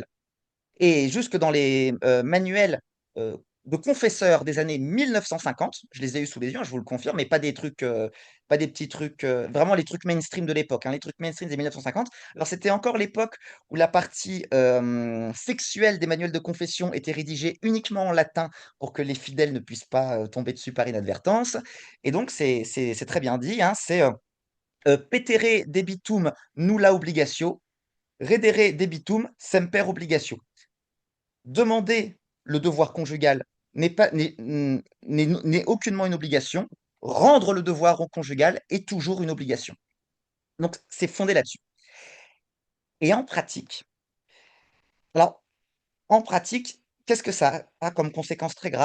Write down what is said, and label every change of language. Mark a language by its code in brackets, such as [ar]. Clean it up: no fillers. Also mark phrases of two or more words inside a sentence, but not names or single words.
[fr] Et jusque dans les manuels de confesseurs des années 1950, je les ai eus sous les yeux, hein, je vous le confirme, mais pas des trucs, pas des petits trucs, vraiment les trucs mainstream de l'époque, hein, les trucs mainstream des 1950. Alors c'était encore l'époque où la partie sexuelle des manuels de confession était rédigée uniquement en latin pour que les fidèles ne puissent pas tomber dessus par inadvertance. Et donc c'est très bien dit, hein, c'est [la] petere debitum nulla obligatio, redere debitum semper obligatio. [fr] Demander le devoir conjugal n'est aucunement une obligation. Rendre le devoir au conjugal est toujours une obligation. Donc, c'est fondé là-dessus. Et alors, en pratique, qu'est-ce que ça a comme conséquence très grave?